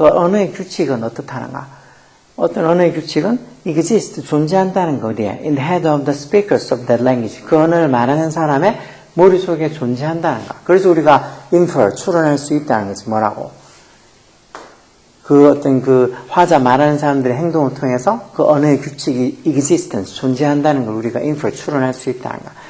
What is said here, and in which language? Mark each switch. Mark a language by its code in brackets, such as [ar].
[ko] 그 언어의 규칙은 어떻다는가? 어떤 언어의 규칙은 exist, 존재한다는 거 어디에? [en] In the head of the speakers of that language. [ko] 그 언어를 말하는 사람의 머릿속에 존재한다는 거. 그래서 우리가 infer, 추론할 수 있다는 거지. 뭐라고? 그 어떤 그 화자 말하는 사람들의 행동을 통해서 그 언어의 규칙이 existence, 존재한다는 걸 우리가 infer, 추론할 수 있다는 거.